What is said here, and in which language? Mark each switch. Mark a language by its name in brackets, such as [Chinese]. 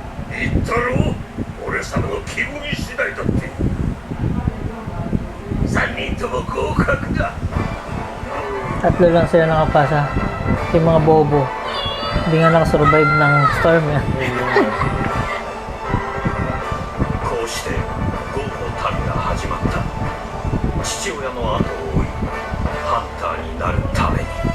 [Japanese] 言ったろう俺様の気分次第だって3人とも合格だ [Filipino] Tatlo lang sila nakapasa. Yung mga bobo. Hindi nga nakasurvive ng storm yan. [Japanese] こうしてゴーの旅が始まった父親の後を追いハンターになるために